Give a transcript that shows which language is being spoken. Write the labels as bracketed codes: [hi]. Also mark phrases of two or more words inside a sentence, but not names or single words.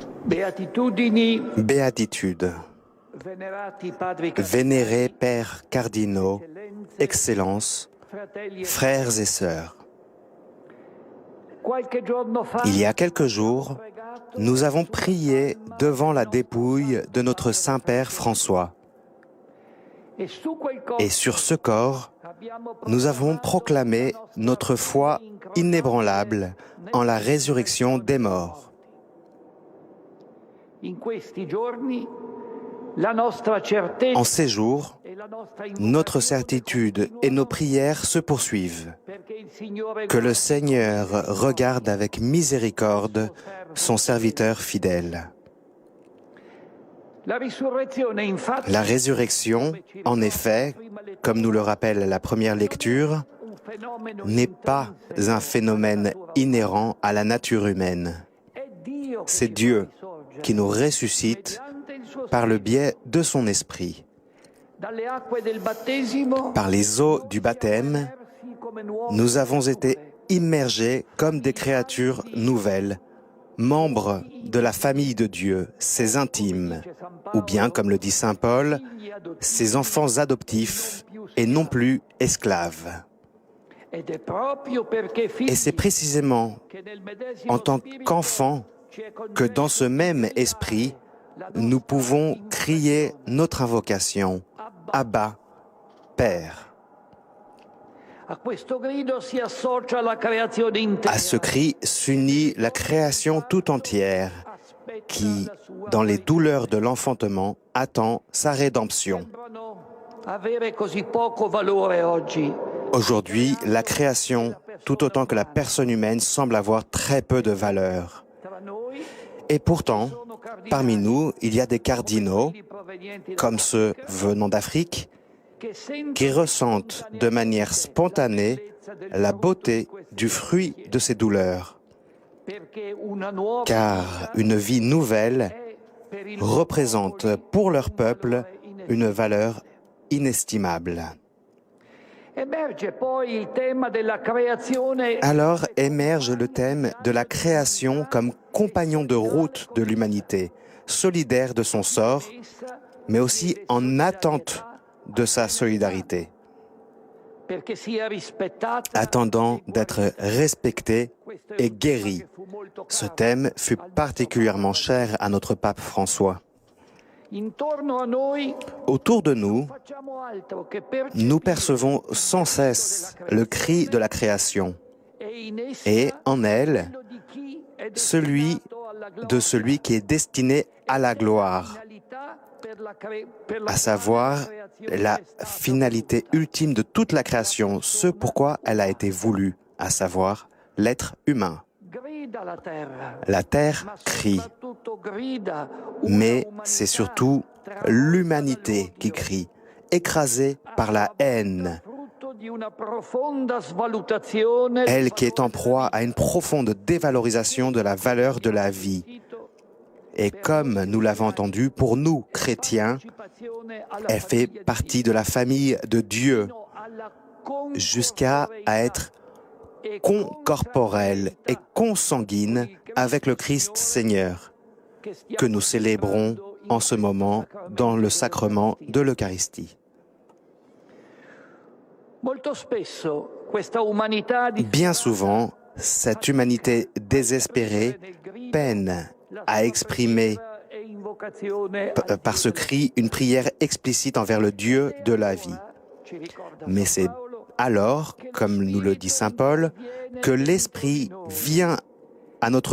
[it] Beatitudini, [fr] Béatitude, [it] venerati padri [fr] vénérés pères cardinaux, excellences, [it] fratelli e [fr] frères et sœurs. [it] qualche giorno fa [fr] Il y a quelques jours, nous avons prié devant la dépouille de notre Saint-Père François. [it] e su quel corpo [fr] Et sur ce corps, [it] abbiamo [fr] nous avons proclamé notre foi inébranlable en la résurrection des morts. [it] in questi giorni la nostra certezza [fr] En ces jours, [it] e la nostra [fr] notre certitude et nos prières se poursuivent. [it] perché il Signore [fr] Que le Seigneur regarde avec miséricorde son serviteur fidèle. [it] la risurrezione infatti [fr] La résurrection, en effet, comme nous le rappelle la première lecture, [it] un fenomeno [fr] n'est pas un phénomène inhérent à la nature humaine. [it] è Dio che [fr] C'est [it] ci [fr] Dieu [it] fa risorgere [fr] qui nous ressuscite [it] mediante il suo [fr] par le biais de son esprit. [it] dalle acque del battesimo [fr] Par les eaux du baptême, [it] immersi come nuovi [fr] nous avons été immergés comme des créatures nouvelles, membres de la famille de Dieu, ses intimes, ou bien, comme le dit Saint Paul, ses enfants adoptifs et non plus esclaves. [it] ed è proprio perché [fr] Et c'est précisément [it] che nel medesimo [fr] en tant [it] spirito [fr] qu'enfants [it] ci è [fr] que dans ce même esprit, nous pouvons crier notre invocation, Abba, Père. [it] a questo grido si associa la creazione intera [fr] À ce cri s'unit la création tout entière qui, dans les douleurs de l'enfantement, attend sa rédemption. [it] sembrano avere così poco valore oggi. [fr] Aujourd'hui, la création, tout autant que la personne humaine, semble avoir très peu de valeur. [it] Tra noi [fr] Et pourtant, [it] sono cardinali [fr] parmi nous, il y a des cardinaux, [it] provenienti [fr] comme ceux venant d'Afrique, [it] che sentono [fr] qui ressentent de manière spontanée la beauté du fruit de ces douleurs. [it] perché una nuova [fr] Car une vie nouvelle [it] è per il [fr] représente pour leur peuple une valeur inestimable. [it] emerge poi il tema della creazione [fr] Alors émerge le thème de la création comme compagnon de route de l'humanité, solidaire de son sort, mais aussi en attente de sa solidarité, [it] perché sia rispettata. [fr] attendant d'être respecté et guéri. Ce thème fut particulièrement cher à notre pape François. [it] Intorno a noi [fr] Autour de nous, [it] facciamo altro che percepire [fr] nous percevons sans cesse le cri de la création [it] e in essa [fr] et en elle [it] quello di chi è [fr] celui [it] destinato alla gloria, [fr] de celui qui est destiné à la gloire, [it] finalità per la [fr] à savoir [it] creazione [fr] la [it] è stata [fr] finalité ultime de toute la création, ce pourquoi elle a été voulue, à savoir l'être humain. [it] grida la terra, [fr] La terre [it] ma [fr] crie, [it] soprattutto grida una [fr] mais [it] umanità [fr] c'est surtout l'humanité qui crie, écrasée par la haine, [it] frutto di una profonda svalutazione [fr] elle qui est en proie à une profonde dévalorisation de la valeur de la vie. Et comme nous l'avons entendu, pour nous, chrétiens, elle fait partie de la famille de Dieu, jusqu'à être concorporelle et consanguine avec le Christ Seigneur, que nous célébrons en ce moment dans le sacrement de l'Eucharistie. [it] Molto spesso questa umanità [fr] Bien souvent, cette humanité désespérée peine à exprimer par ce cri une prière explicite envers le Dieu de la vie. Mais c'est alors, comme nous le dit Saint Paul, que l'Esprit vient à notre